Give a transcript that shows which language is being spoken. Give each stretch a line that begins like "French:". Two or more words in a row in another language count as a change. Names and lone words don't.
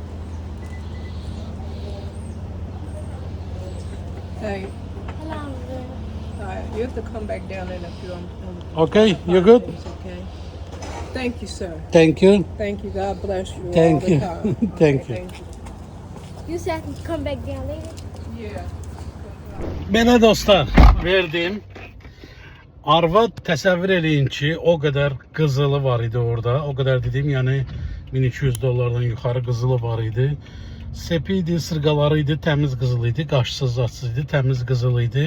English: Hey, Hello. you have to come back down and if you're on Okay, you're good? Okay. Thank you, sir. Thank you. Thank you. God bless you Thank all you. the time. Thank Okay, you. Thank you. You said I could come back down later. Yeah.
Azerbaijani: Belə dostlar, verdim. Arvad təsəvvür eləyin ki, o qədər qızılı var idi orada. O qədər dedim, yəni $1200 yuxarı qızılı var idi. Sepi idi, sırğaları idi, təmiz qızıl idi, qaşsız zadsız idi, təmiz qızıl idi.